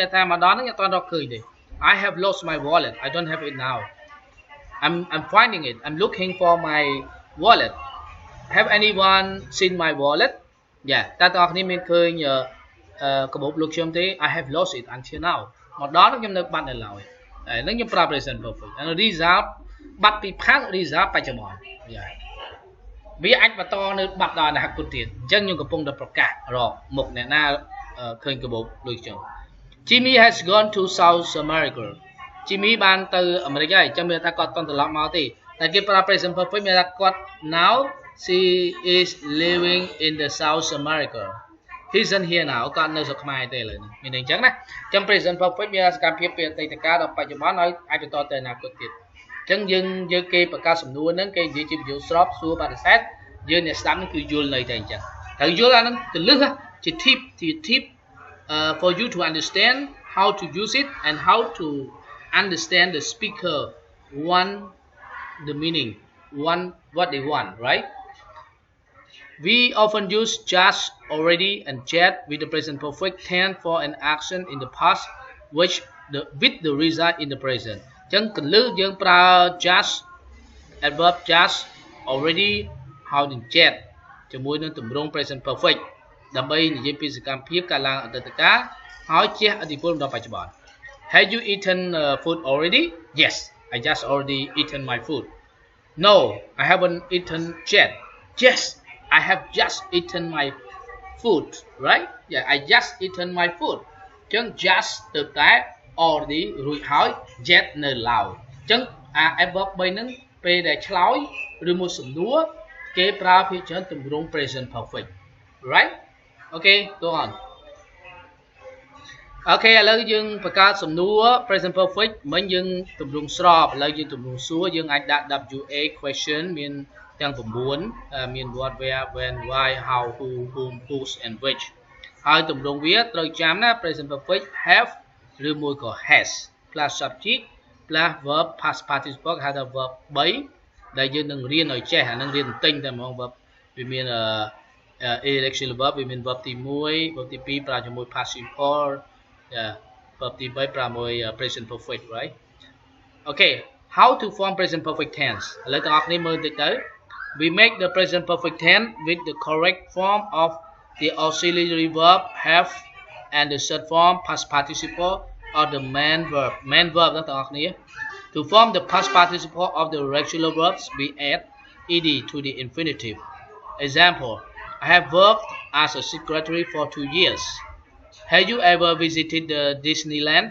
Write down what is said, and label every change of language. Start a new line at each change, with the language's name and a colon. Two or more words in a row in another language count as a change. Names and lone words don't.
Khmer: មានថាមកដល់ហ្នឹងអត់តាន់រកឃើញទេ
English: I have lost my wallet I don't have it now I'm finding it I'm looking for my wallet have anyone seen my wallet
Khmer: យ៉ាតើតើអ្នកមានឃើញកាបូបលោកខ្ញុំទេ
English: I have lost it until now
Khmer: មកដល់ខ្ញុំនៅបាត់នៅឡើយហើយហ្នឹងខ្ញុំប្រើ
English: present perfect
Khmer: ហើយ result បាត់ពី
English: past result
Khmer: បច្ចុប្បន្នយ៉ា វាអាចបន្តនៅបាត់ដល់អនាគតទៀតអញ្ចឹងខ្ញុំកំពុងតែប្រកាសរកមុខអ្នកណាឃើញកាបូបដូចខ្ញុំ
English: Jimmy has gone to South America
Khmer: Jimmy បានទៅអា មេរិកហើយអញ្ចឹងមានថាគាត់តន់ត្រឡប់មកទេតែគេប្រើ
English: present perfect
Khmer: មានថាគាត់
English: now she is living in the South America he isn't here
Khmer: now គាត់នៅស្រុកខ្មែរទេឥឡូវនេះមានអញ្ចឹងណាអញ្ចឹង
English: present perfect
Khmer: មានសកម្មភាពពីអតីតកាលដល់បច្ចុប្បន្នហើយអាចបន្តទៅអនាគតទៀតអញ្ចឹងយើងគេប្រកាសសំណួរហ្នឹងគេនិយាយជាបញ្យលស្របសួរបដិសេធយើងអ្នកស្ដាប់ហ្នឹងគឺយល់នៅតែអញ្ចឹងត្រូវយល់អាហ្នឹងទៅលឹះជា
English: tip for you to understand how to use it and how to understand the speaker want the meaning want what they want right we often use just already and yet with the present perfect tense for an action in the past with the result in the present
Khmer: ចឹងកលឹះយើងប្រើ
English: just adverb just already
Khmer: ហើយនឹង
English: yet
Khmer: ជាមួយនឹងទម្រង់
English: present perfect
Khmer: ដើម្បីនិយាយពីសកម្មភាពកាលឡើងអតីតកាលហើយជះឥទ្ធិពលដល់បច្ចុប្បន្ន
English: Have you eaten food already? Yes, I just already eaten my food. No, I haven't eaten yet. Yes, I have just eaten my food. Right? Yeah, I just eaten my food.
Khmer: ចឹង just ទៅតែ already រួចហើយ yet នៅឡើយចឹងអា adverb 3ហ្នឹងពេលដែលឆ្លើយឬមួយសំណួរគេប្រើភាគច្រើនទម្រង់
English: present perfect.
Khmer: Right?
English: Okay, go on.
Khmer: អូខេឥឡូវយើងបង្កើតសំណួរ
English: present perfect
Khmer: មិញយើងទម្រង់ស្របឥឡូវយើងទម្រង់សួរយើងអាចដាក់
English: WA question
Khmer: មានទាំង9មាន
English: what where when why how who whom whose and which
Khmer: ហើយទម្រង់វា ត្រូវចាំណា
English: present perfect have
Khmer: ឬមួយក៏
English: has plus subject plus verb past participle
Khmer: ហៅថា verb 3ដែលយើងនឹងរៀនឲ្យចេះអានឹងរៀនបន្តិចតែហ្មង verb វាមាន
English: irregular verb
Khmer: វាមាន verb ទី1 verb ទី2ប្រើជាមួយ
English: past simple
Khmer: verb ទី3ប្រើមួយ
English: present perfect right okay how to form present perfect tense
Khmer: ឥឡូវទាំងអស់គ្នាមើលតិចទៅ
English: we make the present perfect tense with the correct form of the auxiliary verb have and the third form past participle or the main verb
Khmer: ទាំងអស់គ្នា
English: to form the past participle of the regular verbs we add ed to the infinitive example I have worked as a secretary for 2 years Have you ever visited the Disneyland?